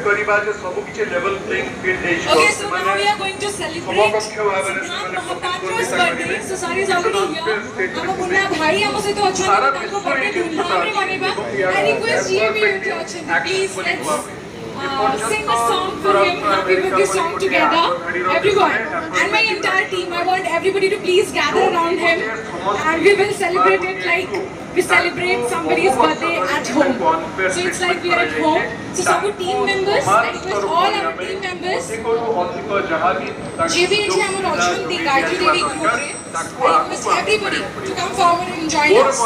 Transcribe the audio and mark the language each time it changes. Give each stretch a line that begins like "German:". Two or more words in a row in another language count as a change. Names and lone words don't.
Odia: imagine ସବୁ କିଛି
English: level playing field
Odia: ହେଇଯିବ।
English: Okay, so now we are going to celebrate Sidhant Mahapatra's birthday. So sorry is already here.
Odia: ଆମ ମୁନ୍ନା ଭାଇ ଆମ ସହିତ ଅଛନ୍ତି ତାଙ୍କ birthday ଧୁମଧାମରେ ମନେଇବା।
English: I request
Odia: ଯିଏ ବି ଏଠି ଅଛନ୍ତି
English: please let's sing a song for him, happy birthday song together, everyone. And my entire team, I want everybody to please gather around him and we will celebrate it like we celebrate somebody's birthday at home. So it's like we are at home. So some team members, I request all our team members, JB
Odia: ଏଠି ଆମର
English: Rajwanti, Gayatri Devi group re, I request everybody to come forward and join us.